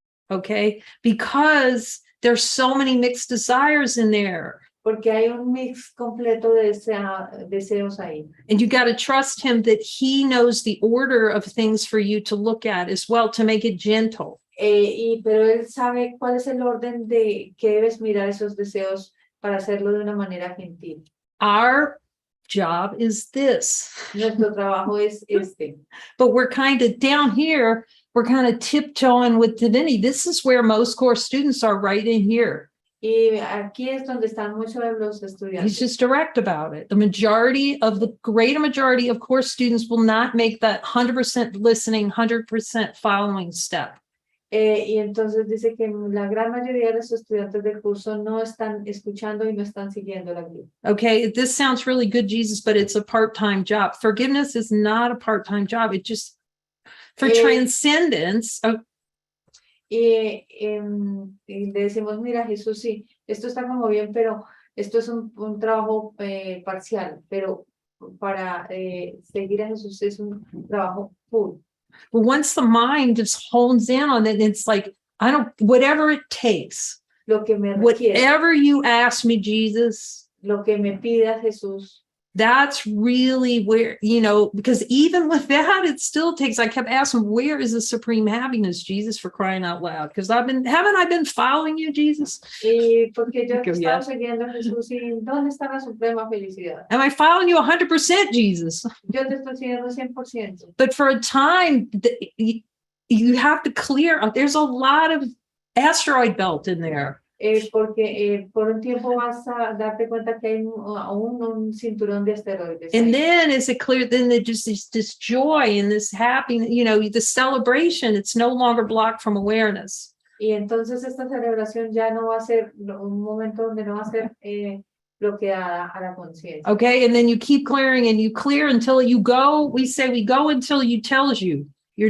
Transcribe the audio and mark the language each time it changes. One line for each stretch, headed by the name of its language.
English: Okay, because there's so many mixed desires in there.
Spanish: Porque hay un mix completo de deseos ahí.
English: And you got to trust him that he knows the order of things for you to look at as well, to make it gentle.
Spanish: Pero él sabe cuál es el orden de que debes mirar esos deseos para hacerlo de una manera gentil.
English: Our job is this.
Spanish: Nuestro trabajo es este.
English: But we're kind of down here, we're kind of tiptoeing with divinity. This is where most course students are, right in here.
Spanish: Y aquí es donde están muchos de los estudiantes.
English: He's just direct about it. The greater majority of course students will not make that 100% listening, 100% following step.
Spanish: Y entonces dice que la gran mayoría de los estudiantes del curso no están escuchando y no están siguiendo la guía.
English: Okay, this sounds really good, Jesus, but it's a part-time job. Forgiveness is not a part-time job. It just, for transcendence.
Spanish: Y le decimos, mira, Jesús, sí, esto está como bien, pero esto es un trabajo parcial, pero para seguir a Jesús es un trabajo full.
English: But once the mind just hones in on it, it's like, whatever it takes,
Spanish: Lo que me requiere,
English: whatever you ask me, Jesus,
Spanish: lo que me pida Jesús.
English: That's really where, because even with that, it still takes, I kept asking, where is the supreme happiness, Jesus, for crying out loud? Because haven't I been following you, Jesus?
Spanish: Y porque yo
English: Go,
Spanish: estaba
English: yeah.
Spanish: siguiendo a Jesús, y ¿dónde está la suprema felicidad?
English: Am I following you 100%, Jesus?
Spanish: Yo te estoy siguiendo 100%.
English: But for a time, you have to clear, there's a lot of asteroid belt in there.
Spanish: Porque por un tiempo vas a darte cuenta que hay aún un cinturón de asteroides.
English: And
Spanish: ahí.
English: then is it clear, then there just is this joy and this happiness, the celebration, it's no longer blocked from awareness.
Spanish: Y entonces esta celebración ya no va a ser un momento donde no va a ser bloqueada a la conciencia.
English: Okay, and then you keep clearing and you clear until you go, we go until you tells you. You're